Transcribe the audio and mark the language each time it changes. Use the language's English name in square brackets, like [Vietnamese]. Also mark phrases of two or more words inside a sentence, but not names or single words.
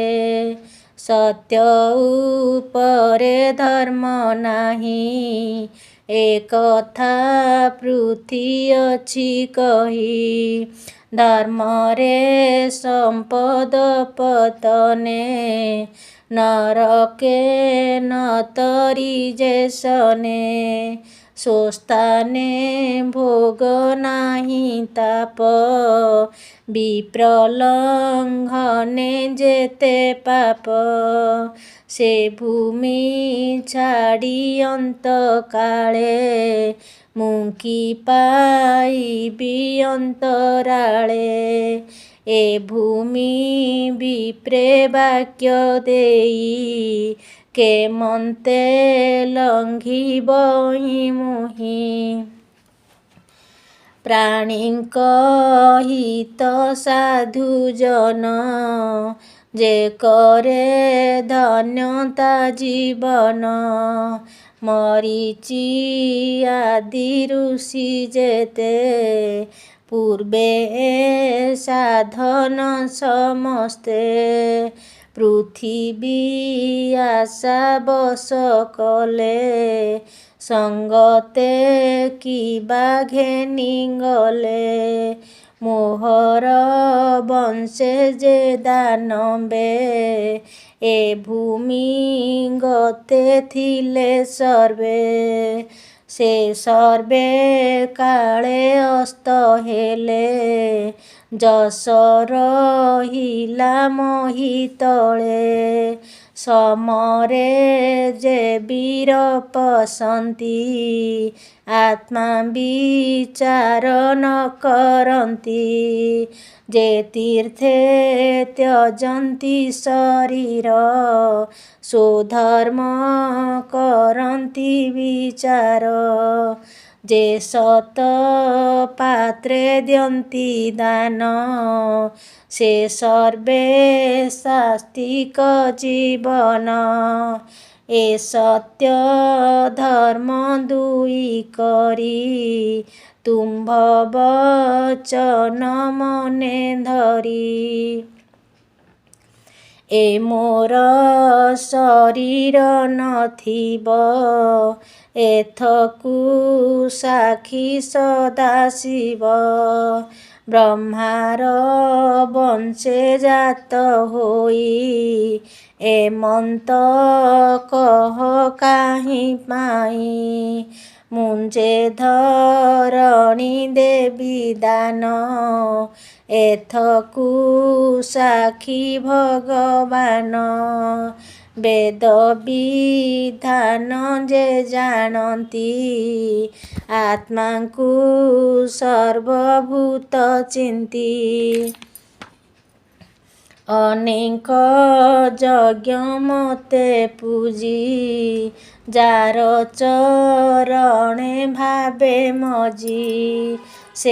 [Odia] ସତ୍ୟ ଉପରେ ଧର୍ମ ନାହିଁ ଏକଥା ପୃଥ୍ୱୀ ଅଛି କହି। ଧର୍ମରେ ସମ୍ପଦ ପତନେ ନରକେ ନ ତରି ଯେସନେ। ସୋସ୍ଥାନେ ଭୋଗ ନାହିଁ ତାପ ବିପ୍ରଲଙ୍ଘନେ ଯେତେ ପାପ। ସେ ଭୂମି ଛାଡ଼ି ଅନ୍ତ କାଳେ ମୁକ୍ତି ପାଇବି ଅନ୍ତରାଳେ। ଏ ଭୂମି ବିପ୍ରେ ବାକ୍ୟ ଦେଇ କେମନ୍ତେ ଲଙ୍ଘିବହି ମୁହିଁ। ପ୍ରାଣୀଙ୍କ ହିତ ସାଧୁ ଜନ ଯେ କରେ ଧନ୍ୟତା ଜୀବନ। ମରୀଚି ଆଦି ଋଷି ଯେତେ ପୂର୍ବେ ସାଧନ ସମସ୍ତେ। ପୃଥ୍ୱୀ ଆଶା ବଶ କଲେ ସଙ୍ଗତେ କିବା ଘେନି ଗଲେ। ମୋହର ବଂଶେ ଯେ ଦାନବେ ଏ ଭୂମି ଗତେ ଥିଲେ ସର୍ବେ। ସେ ସର୍ବେ କାଳେ ଅସ୍ତ ହେଲେ ଯଶ ରହିଲା ମହୀ ତଳେ। ସମରେ ଯେ ବୀର ପଶନ୍ତି ଆତ୍ମା ବିଚାର ନ କରନ୍ତି। ଯେ ତୀର୍ଥେ ତ୍ୟଜନ୍ତି ଶରୀର ସ୍ୱଧର୍ମ କରନ୍ତି ବିଚାର। ଯେ ସତ ପାତ୍ରେ ଦିଅନ୍ତି ଦାନ ସେ ସର୍ବେ ଶାସ୍ତିକ ଜୀବନ। ଏ ସତ୍ୟ ଧର୍ମ ଦୁଇ କରି ତୁମ୍ଭ ବଚନ ମନେ ଧରି। ଏ ମୋର ଶରୀର ନଥିବ ଏଥକୁ ସାଖୀ ସଦାଶିବ। ବ୍ରହ୍ମାର ବଂଶେ ଜାତ ହୋଇ ଏମନ୍ତ କହ କାହିଁ ପାଇଁ ମୁଞ୍ଜେ ଧରଣୀ ଦେବୀ ଦାନ ଏଥକୁ ସାକ୍ଷୀ ଭଗବାନ ବେଦ ବିଧାନ ଯେ ଜାଣନ୍ତି ଆତ୍ମାଙ୍କୁ ସର୍ବଭୂତ ଚିନ୍ତି ଅନେକ ଯଜ୍ଞ ମୋତେ ପୂଜି ଯାର ଚରଣେ ଭାବେ ମଜି ସେ